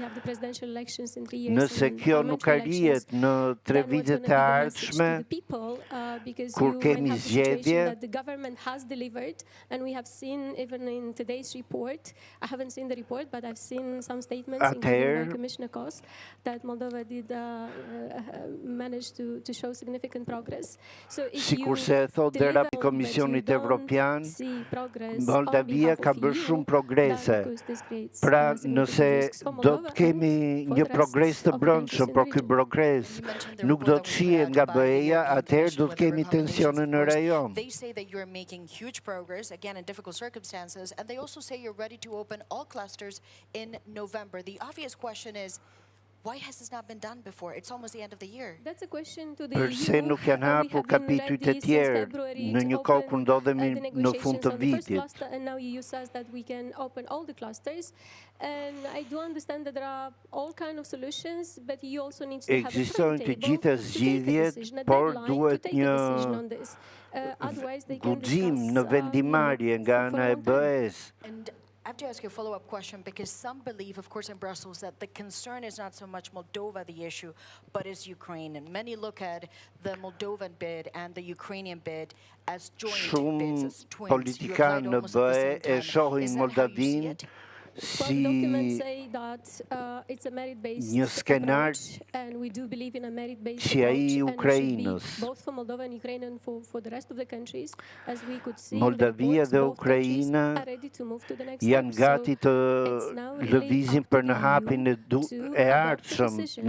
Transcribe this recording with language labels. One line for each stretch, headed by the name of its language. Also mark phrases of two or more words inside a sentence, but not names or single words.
Albanian: Nëse kjo nuk arrihet në 3 vitet e ardhshme, kur kemi zgjedhje, atëherë sikurse e thot dhe raporti I Komisionit Evropian, Moldavia ka bërë shumë progrese. Pra, nëse do të kemi një progres të brendshëm, por ky progres nuk do të shihet nga BE-ja, atëherë do të kemi tensione në rajon.
English: They say that you're making huge progress, again in difficult circumstances, and they also say you're ready to open all clusters in November. The obvious question is, why has this not been done before? It's almost the end of the year.
Albanian: Përse nuk janë hapur kapitujt e tjerë në një kohë kur ndodhemi në fund të vitit? Ekzistojnë të gjitha zgjidhjet, por duhet një guxim në vendimarrje nga ana e BE-s.
English: I have to ask you a follow-up question because some believe, of course, in Brussels that the concern is not so much Moldova, the issue, but is Ukraine. And many look at the Moldovan bid and the Ukrainian bid as joint bids, as twins.
Albanian: Shumë politikanë në BE e shohin Moldavinë si një skenar që ai i Ukrainës. Moldavia dhe Ukraina janë gati të lëvizin për në hapin e ardhshëm